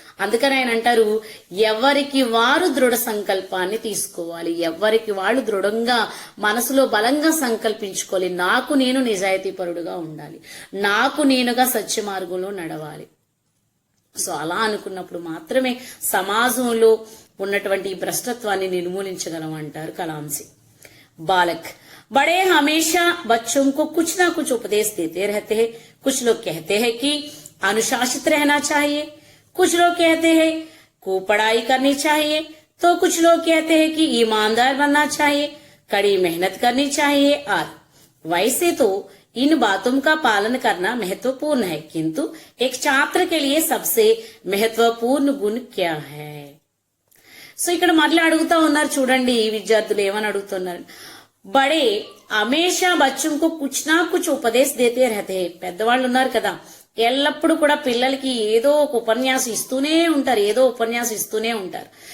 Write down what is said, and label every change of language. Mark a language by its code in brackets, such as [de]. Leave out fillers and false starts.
[te] అందుకని ఆయన అంటారు, ఎవరికి వారు దృఢ సంకల్పాన్ని తీసుకోవాలి, ఎవరికి వాళ్ళు దృఢంగా మనసులో బలంగా సంకల్పించుకోవాలి. నాకు నేను నిజాయితీ పరుడుగా ఉండాలి, నాకు నేనుగా సత్య మార్గంలో నడవాలి. సో అలా అనుకున్నప్పుడు మాత్రమే సమాజంలో ఉన్నటువంటి భ్రష్టత్వాన్ని నిర్మూలించగలం అంటారు కలాంసి. బాలక్ [hi] बड़े हमेशा बच्चों को कुछ ना कुछ उपदेश देते रहते हैं। कुछ लोग कहते हैं कि अनुशासित रहना चाहिए, कुछ लोग कहते हैं को पढ़ाई करनी चाहिए, तो कुछ लोग कहते हैं कि ईमानदार बनना चाहिए, कड़ी मेहनत करनी चाहिए आदि। वैसे तो इन बातों का पालन करना महत्वपूर्ण है, किंतु एक छात्र के लिए सबसे महत्वपूर्ण गुण क्या है? [te] సో ఇక్కడ మళ్ళీ అడుగుతా ఉన్నారు చూడండి, విద్యార్థులు ఏమని అడుగుతున్నారు. [hi] బడే హమేషా బచ్చంకు కుచ్ నా కుచ్ ఉపదేశ్ దేతే రహతే. [te] పెద్దవాళ్ళు ఉన్నారు కదా, ఎల్లప్పుడూ కూడా పిల్లలకి ఏదో ఒక ఉపన్యాసం ఇస్తూనే ఉంటారు, ఏదో ఉపన్యాసం ఇస్తూనే ఉంటారు.